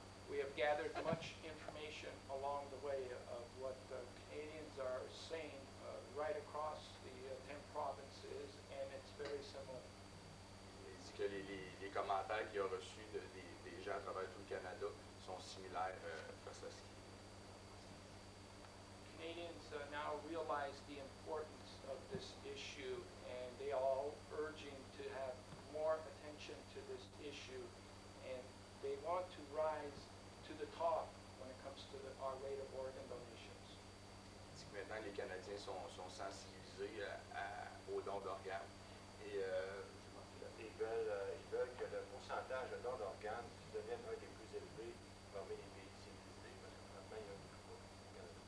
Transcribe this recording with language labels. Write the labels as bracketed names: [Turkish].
[English] We have gathered much information along the way of what Canadians are saying right across the 10 provinces, and it's very similar. [French] Il dit que les commentaires qu'il a reçus des gens à travers tout le Canada sont similaires face à ce qui [English] Canadians now realize the importance of this issue, and they are all urging to have more attention to this issue, and they want to rise to the top when it comes to our rate of organ donations. [French] Il dit que maintenant les Canadiens sont sensibilisés aux dons d'organes et Ils veulent que le pourcentage de dons d'organes devienne un des plus élevés parmi les pays civilisés, parce que maintenant, il y a beaucoup de